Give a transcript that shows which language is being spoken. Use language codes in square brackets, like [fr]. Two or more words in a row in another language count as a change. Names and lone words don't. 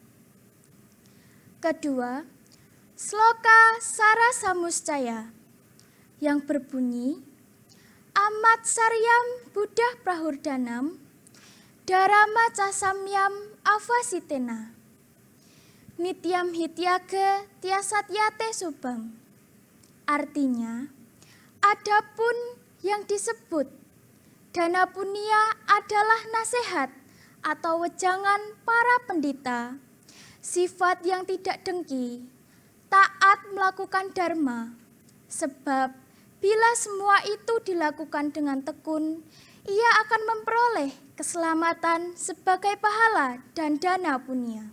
[id] Kedua, Sloka Sarasamuscaya yang berbunyi, [sa] Amat Saryam Buddha Prahurdanam, Dharma Casamyam Avasitena, Nityam Hityaga Tiasatyate Subam. [id] Artinya, adapun yang disebut dana punya adalah nasihat atau wejangan para pendeta, sifat yang tidak dengki, taat melakukan dharma, sebab bila semua itu dilakukan dengan tekun, ia akan memperoleh keselamatan sebagai pahala dan dana punya.